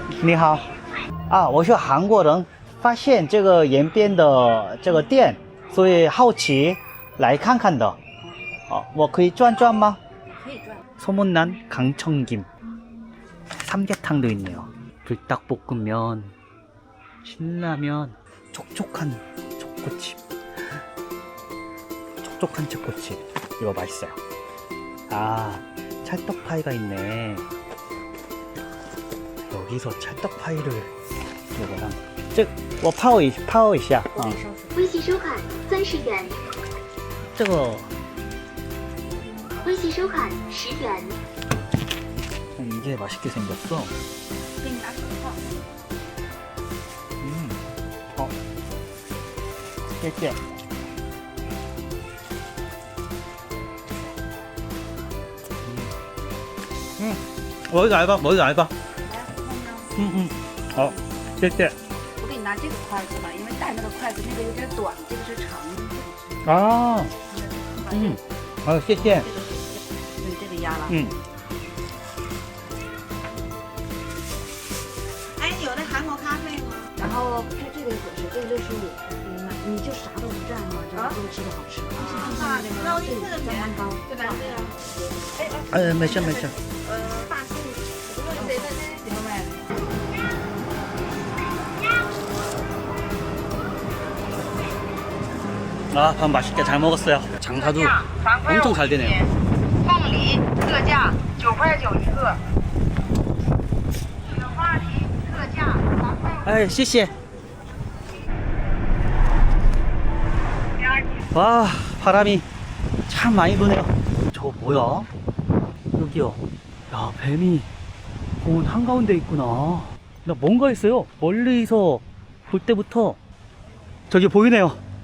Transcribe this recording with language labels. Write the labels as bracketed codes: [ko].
[zh] 你好啊，我是韩国人，发现这个延边的这个店，所以好奇来看看的。我可以转转吗？可以转。 [ko] 소문난 강청김, 삼계탕도 있네요. 불닭볶음면, 신라면, 촉촉한 초코칩. 촉촉한 초코칩. 이거 맛있어요. 아, 찰떡파이가 있네. 여기서 찰떡파이를 이거랑. [zh] 저, 泡一下. 微信收款30元，这个微信收款10元。 [ko] 이게 맛있게 생겼어. [zh] 给你拿手套。谢谢. [ko] 머리가 얇아, 머리가 얇아. [zh] 好, 谢谢. 我给你拿这个筷子吧，因为带那个筷子那个有点短，这个是长的。 아, 谢谢. 对，这个压了。哎，你有那韩国咖啡吗？然后它这个合适，这个就是你就啥都不蘸嘛，这样就吃的好吃。那我一次的酱蛋糕，就来这个。没事没事. 大庆，我说谁在这地方卖的？ [ko] 아, 밥 맛있게 잘 먹었어요. 장사도 엄청 잘 되네요. [zh] 凤梨特价9块9一个，雪花梨特价3块5。哎，谢谢. [ko] 와, 바람이 참 많이 부네요. 저거 뭐야? 여기요. 야, 뱀이 공원 한가운데 있구나. 나 뭔가 있어요. 멀리서 볼 때부터 저기 보이네요.